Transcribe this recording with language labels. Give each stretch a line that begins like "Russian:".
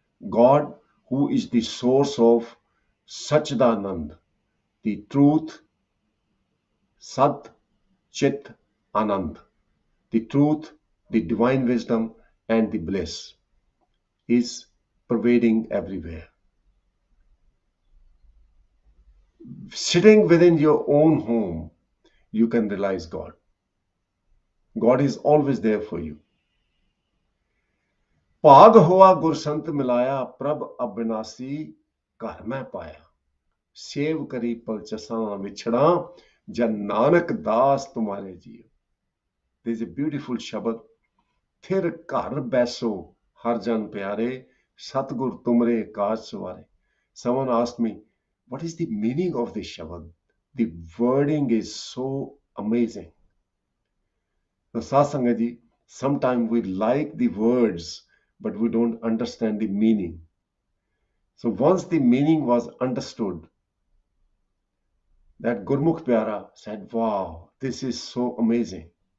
English: God, who is the source of Sachdanand, the truth, Sat, Chit, Anand, the truth, the divine wisdom, and the bliss, is pervading everywhere. Sitting within your own home, you can realize God. God is always there for you.
Punjabi: ਭਾਗ ਹੋਆ ਗੁਰਸੰਤ ਮਿਲਾਇਆ ਪ੍ਰਭ ਅਬਿਨਾਸੀ ਘਰ ਮੈਂ ਪਾਇਆ save ਕਰੀ ਪਲਚਸਾਂ ਵਿਛੜਾਂ ਜਨ ਨਾਨਕ ਦਾਸ ਤੁਮਾਰੇ JIO.
English: There's a beautiful shabad.
Punjabi: ਥਿਰ ਘਰ ਬੈਸੋ ਹਰ ਜਨ ਪਿਆਰੇ ਸਤਿਗੁਰ ਤੁਮਰੇ ਕਾਜ ਸਵਾਰੇ.
English: Someone asked me, what is the meaning of this shabad? The wording is so amazing. So Satsangaji, sometimes we like the words, but we don't understand the meaning. So once the meaning was understood, that Gurmukh Pyara said, wow, this is so amazing.